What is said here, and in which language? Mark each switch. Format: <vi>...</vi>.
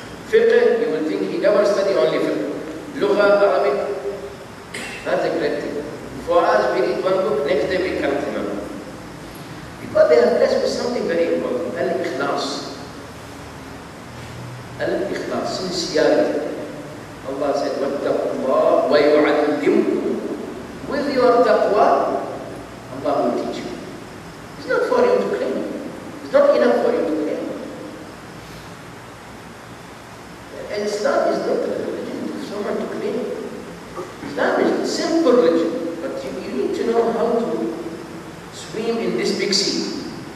<en>Fiqh, you will think he never studied only fiqh. Lugha, Arabic, that's a great thing. For us, we read one book, next day we can't remember. Because they are blessed with something very important, al-ikhlas. Al-ikhlas, sincerity. Allah said,</en> <ar>وَاتَّقُوا اللَّهَ وَيُعَلِّمُكُمْ.</ar> <en>With your taqwa, Allah will teach you. It's not for you to claim. It's not enough for you to claim. And Islam is not a religion for someone to claim. Islam is a simple religion, but you need to know how to swim in this big sea.</en>